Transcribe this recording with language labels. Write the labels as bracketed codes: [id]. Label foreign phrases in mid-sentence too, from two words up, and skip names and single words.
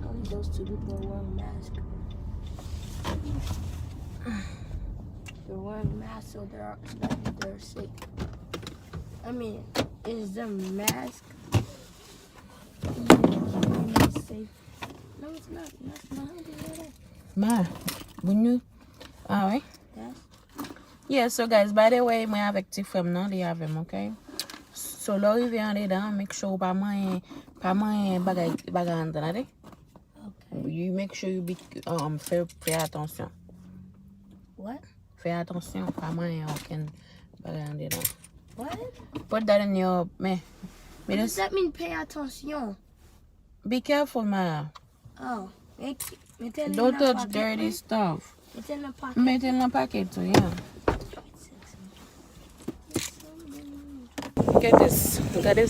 [en] Only those two people are wearing masks. They're wearing masks, so they're sick. I mean, is the mask not safe? No, it's not. That's not how they do that. Ma, when you... Alright. Yes. Yeah, so guys, by the way, [ht] mwen avek ti fem nan, [en] they have him, okay? So, [ht] lò rive an de dan, [en] make sure [ht] pa mwen bagay an dan, ade? [en] Okay. You make sure you be, [ht] fè atensyon. [en] What? [ht] Fè atensyon, pa mwen oken bagay an de dan. [en] What? Put that in your, What does that mean, pay attention? Be careful, ma. Oh. Don't touch dirty stuff. It's in the pocket. Mette in the packet too, yeah. Get this. Get this.